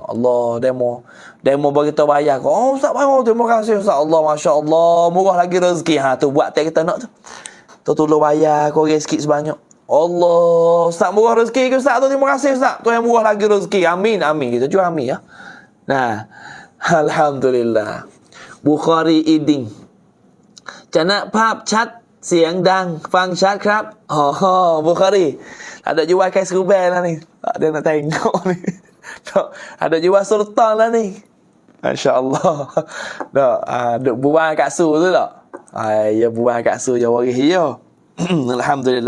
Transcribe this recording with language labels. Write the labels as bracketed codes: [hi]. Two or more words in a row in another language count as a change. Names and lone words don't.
[ms] Allah, demo bagi kita bayar kau. Ustaz bayar, terima kasih Ustaz. Allah, masya-Allah, murah lagi rezeki. Tu buat teh kita nak tu. Tolong bayar kau orang sikit sebanyak. Allah, Ustaz murah rezeki ke Ustaz tu, terima kasih Ustaz. Tu yang murah lagi rezeki. Amin. Kita juga amin ya. Alhamdulillah. Bukhari Iding. [th] จะนะภาพชัดเสียงดังฟังชัดครับ [ms] Bukhari ada jual kai Skuber lah ni, tak ada nak tengok ni. Ada jual Sultan lah ni, masya-Allah. Duk buang kat su tu tak? Ya buang kat su je waris ya. Alhamdulillah.